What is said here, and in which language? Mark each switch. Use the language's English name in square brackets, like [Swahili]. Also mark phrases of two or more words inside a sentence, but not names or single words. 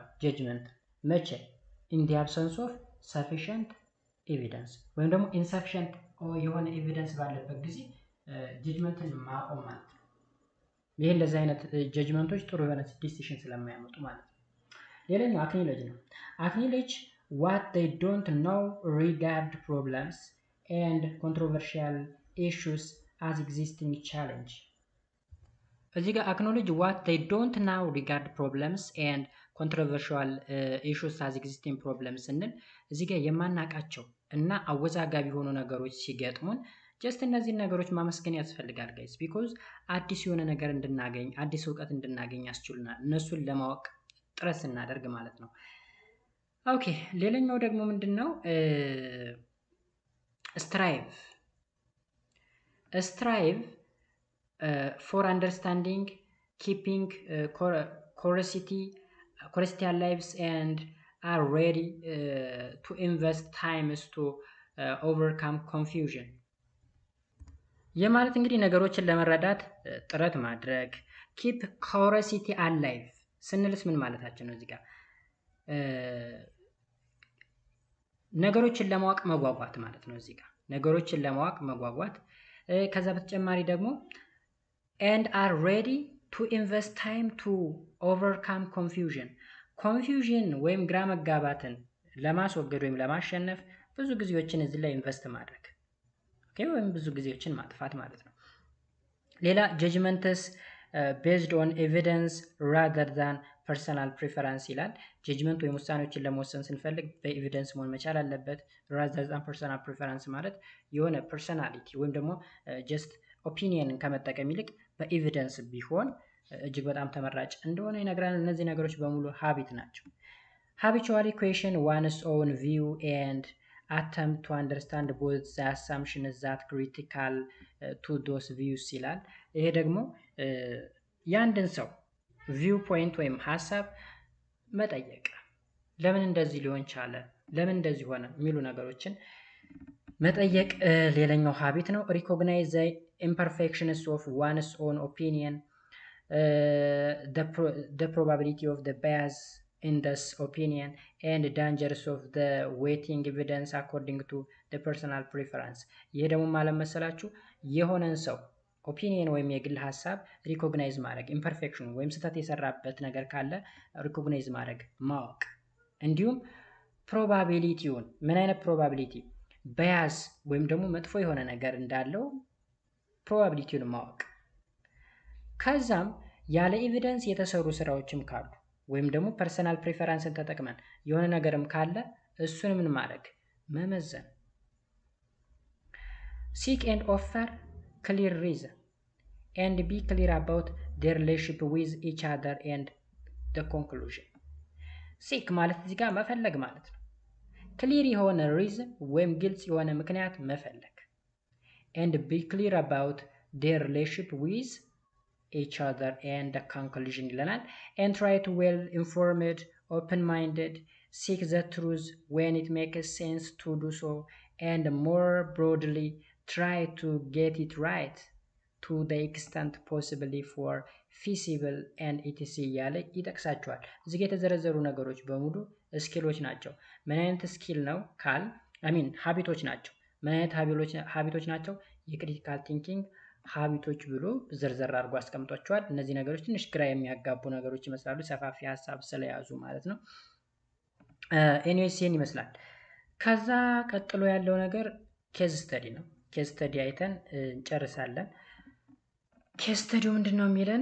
[Amharic] ጀጅመንት መቼ? [English] in the absence of sufficient evidence [Amharic] ወይም ደግሞ ኢንሰፊሽንት የሆነ ኤቪደንስ ባለበት ጊዜ ጀጅመንትን ማቆም ማለት ነው። ይሄ እንደዚህ አይነት ጀጅመንቶች ጥሩ የሆነ ዲሲሽን ስለማያመጡ ማለት ነው። ሌላኛው አክኖሌጅ ነው። [English] አክኖሌጅ what they don't know regard problems and controversial issues as existing challenge። [Amharic] እዚህ ጋር [English] acknowledge what they don't know regard problems and controversial issues as existing problems [Amharic] ስንል እዚህ ጋር የማናቃቸው እና አወዛጋቢ የሆኑ ነገሮች ሲገጥሙን ጀስት እነዚህን ነገሮች ማመስገን ያስፈልጋል ጋይስ። ቢኮዝ አዲስ የሆነ ነገር እንድናገኝ አዲስ እውቀት እንድናገኝ ያስችሉናል፣ እነሱን ለማወቅ ጥረት ስናደርግ ማለት ነው። ኦኬ ሌላኛው ደግሞ ምንድን ነው? [English] ስትራይቭ for understanding, keeping curiosity alive and are ready to invest times to overcome confusion። [Amharic] ይህ ማለት እንግዲህ ነገሮችን ለመረዳት ጥረት ማድረግ። [English] keep curiosity alive [Amharic] ስንልስ ምን ማለታችን ነው? እዚህ ጋር ነገሮችን ለማወቅ መጓጓት ማለት ነው። እዚህ ጋር ነገሮችን ለማወቅ መጓጓት። ከዛ በተጨማሪ ደግሞ [English] and are ready to invest time to overcome confusion [Amharic] ወይም ግራ መጋባትን ለማስወገድ ወይም ለማሸነፍ ብዙ ጊዜዎችን እዚህ ላይ ኢንቨስት ማድረግ ወይም ብዙ ጊዜዎችን ማጥፋት ማለት ነው። ሌላ ጀጅመንትስ [English] based on evidence rather than personal preference [Amharic] ይላል። ጀጅመንት ወይም ውሳኔዎችን ለመወሰን ስንፈልግ በኤቪደንስ መሆን መቻል አለበት። [English] rather than personal preference [Amharic] ማለት የሆነ ፐርሰናሊቲ ወይም ደግሞ ጀስት ኦፒኒየንን ከመጠቀም ይልቅ በኤቪደንስ ቢሆን እጅግ በጣም ተመራጭ እንደሆነ ይነግራል። እነዚህ ነገሮች በሙሉ ሀቢት ናቸው። [English] habitually question one's own view and attempt to understand both the assumptions that critical to those views [Amharic] ይላል። ይሄ ደግሞ የአንድን ሰው ቪው ፖይንት ወይም ሀሳብ መጠየቅ፣ ለምን እንደዚህ ሊሆን ቻለ፣ ለምን እንደዚህ ሆነ የሚሉ ነገሮችን መጠየቅ ሌላኛው ሀቢት ነው። [English] recognize the imperfections of one's own opinion, the probability of the bias in this opinion and dangers of the weighting evidence according to the personal [Amharic] preference። ይሄ ደግሞ ማለት መሰላችሁ የሆነን ሰው ኦፒኒየን ወይም የግል ሀሳብ ሪኮግናይዝ ማድረግ፣ ኢምፐርፌክሽን ወይም ስህተት የሰራበት ነገር ካለ ሪኮግናይዝ ማድረግ ማወቅ፣ እንዲሁም ፕሮባቢሊቲውን ምን አይነት ፕሮባቢሊቲ በያዝ ወይም ደግሞ መጥፎ የሆነ ነገር እንዳለው ፕሮባቢሊቲውን ማወቅ። ከዛም ያለ ኤቪደንስ የተሰሩ ስራዎችም ካሉ ወይም ደግሞ [English] personal preference [Amharic] ተጠቅመን የሆነ ነገርም ካለ እሱን ምን ማድረግ መመዘን። [English] seek and offer clear reason and be clear about their relationship with each other and the conclusion። seek [Amharic] ማለት እዚህ ጋር መፈለግ ማለት ነው። ክሊር የሆነ ሪዝን ወይም ግልጽ የሆነ ምክንያት መፈለግ [English] and be clear about their relationship with each other and the conclusion ይለናል። and try to well informed, open minded, seek the truth when it makes sense to do so and more broadly try to get it right to the extent possibly for feasible and etc [Amharic] እያለ ይጠቅሳቸዋል። እዚህ የተዘረዘሩ ነገሮች በሙሉ ስኪሎች ናቸው። ምን አይነት ስኪል ነው ካል ሀቢቶች ናቸው። ምን አይነት ሀቢቶች ናቸው? [English] critical thinking [Amharic] ሀቢቶች ብሎ ዝርዝር አድርጎ አስቀምጧቸዋል። እነዚህ ነገሮች ትንሽ ግራ የሚያጋቡ ነገሮች ይመስላሉ፣ ሰፋፊ ሀሳብ ስለያዙ ማለት ነው። ኤኒዌይስን ይመስላል። ከዛ ቀጥሎ ያለው ነገር [English] case study [Amharic] ነው። [English] case study [Amharic] አይተን እንጨርሳለን። [English] case study [Amharic] ምንድን ነው የሚለን?